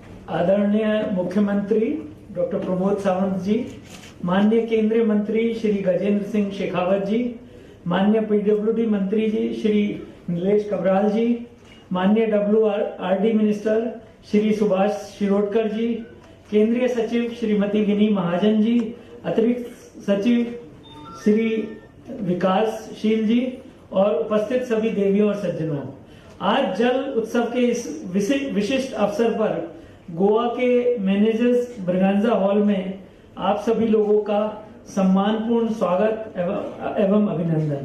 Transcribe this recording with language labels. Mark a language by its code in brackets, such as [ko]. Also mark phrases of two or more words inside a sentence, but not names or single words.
[hi] आदरणीय मुख्यमंत्री डॉक्टर प्रमोद सावंत जी, माननीय केंद्रीय मंत्री श्री गजेंद्र सिंह शेखावत जी, माननीय पीडब्ल्यूडी मंत्री जी श्री नीलेश कबराल जी, माननीय WRD मिनिस्टर श्री सुभाष शिरोडकर जी, केंद्रीय सचिव श्रीमती विनी महाजन जी, अतिरिक्त सचिव श्री विकासशील जी और उपस्थित सभी देवियों और सज्जनों, आज जल उत्सव के इस विशिष्ट अवसर पर गोवा के मैनेजर्स ब्रगांजा हॉल में आप सभी लोगों का सम्मानपूर्ण स्वागत एवं अभिनंदन।